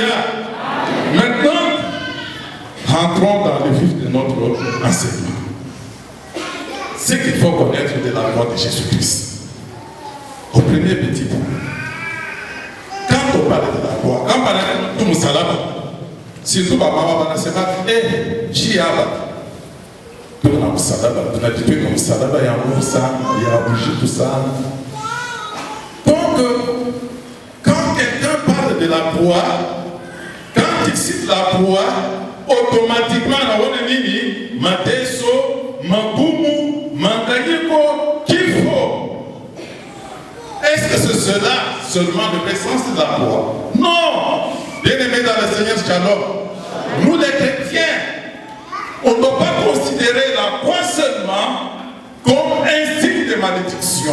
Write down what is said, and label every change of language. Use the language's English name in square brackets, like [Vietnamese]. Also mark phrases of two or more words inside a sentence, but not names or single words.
[French] Maintenant, rentrons dans le vif de notre enseignement. Ce qu'il faut connaître de la croix de Jésus-Christ. Au premier petit point. Quand on parle de la croix, quand on parle de Moussalaba, surtout maman [Swahili] wanasema ji hapa tuna msalaba, tunajitwika msalaba ya nguvu sana, ya [French] bougie tout ça. Donc quand quelqu'un parle de la croix, quand il cite la croix, automatiquement [Swahili] naona nini? Mateso, magumu, manganyiko, kifo. [French] Est-ce que c'est cela seulement le sens de la croix? Non! Bien-aimés dans le Seigneur, shalom. Nous les chrétiens, on ne doit pas considérer la croix seulement comme un signe de malédiction.